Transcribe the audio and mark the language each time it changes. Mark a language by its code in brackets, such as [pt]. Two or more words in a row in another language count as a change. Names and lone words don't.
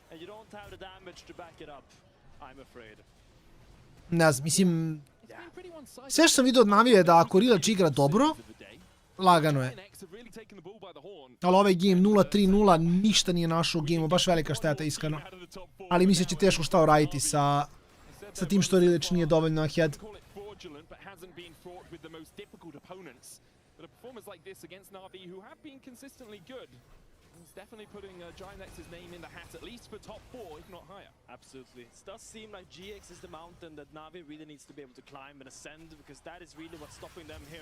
[sr] Ne znam, mislim... Sve što sam vidio od Navije je da ako Rilač igra dobro, lagano je. Ali ovaj game 0-3-0 ništa nije našao u gameu, baš velika šteta iskreno. Ali mislim će teško šta uraditi sa tim što Rilač nije dovoljno ahead. [en] He's definitely putting GiantX's name in the hat, at least for top 4, if not higher. Absolutely. It does seem like GX is the mountain that Na'Vi really needs to be able to climb and ascend, because that is really what's stopping them here.